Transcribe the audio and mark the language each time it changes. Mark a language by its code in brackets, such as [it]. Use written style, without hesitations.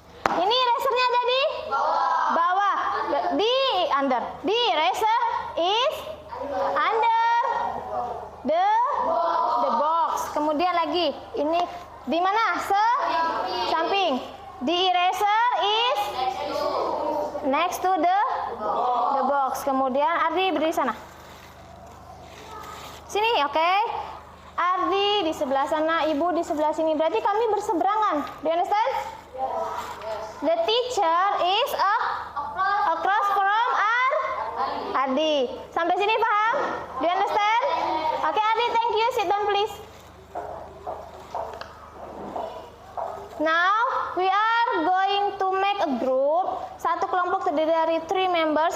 [id] Ini erasernya ada di bawah. Di under. [en] The eraser is under the box. [id] Kemudian lagi. Ini di mana? Samping. [en] The eraser is next to the box. [id] Kemudian Ardi berdiri sana. Sini, oke. Ardi di sebelah sana, Ibu di sebelah sini. Berarti kami berseberangan. [en] Do you understand? The teacher is across from Ardi. [id] Sampai sini paham? [en] Do you understand? Oke, Ardi, thank you. Sit down please. Now we are going to make a group. [id] Satu kelompok terdiri dari 3 members.